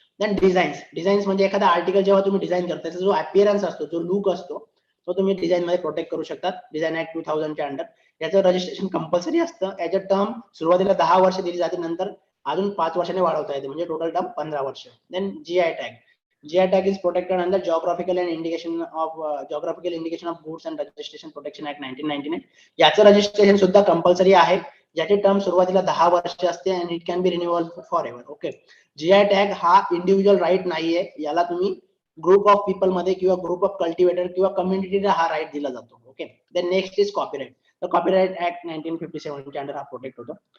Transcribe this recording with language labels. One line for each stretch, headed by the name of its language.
Marathi: Then designs म्हणजे एखादा article जेव्हा तुम्ही डिझाईन करता, त्याचा जो अपीअरन्स असतो, जो लुक असतो, तो तुम्ही डिझाईन मध्ये प्रोटेक्ट करू शकता डिझाईन ऍक्ट 2000 च्या अंडर. याचं रजिस्ट्रेशन कंपल्सरी असतं. याचं टर्म सुरुवातीला 10 वर्ष दिली जाते, नंतर अजून 5 वर्षाने वाढवता येते, म्हणजे टोटल टर्म 15 वर्ष.
English: Then GI tag. GI tag is protected under Geographical Indication of Goods and Registration Protection Act 1999.
Marathi: याचं रजिस्ट्रेशन सुद्धा कंपल्सरी आहे, ज्याची टर्म सुरुवातीला 10 वर्ष असते आणि
English: It can be renewal for ever.
Marathi: Okay, GI tag हा इंडिव्हिज्युअल राईट नाहीये, याला तुम्ही ग्रुप ऑफ पीपल मध्ये किंवा ग्रुप ऑफ कल्टिवेटर किंवा कम्युनिटीला हा राईट दिला जातो.
English: Okay, then next is copyright.
Marathi: तर कॉपीराइट ऍक्ट 1957 च्या अंडर हा प्रोटेक्ट होतो.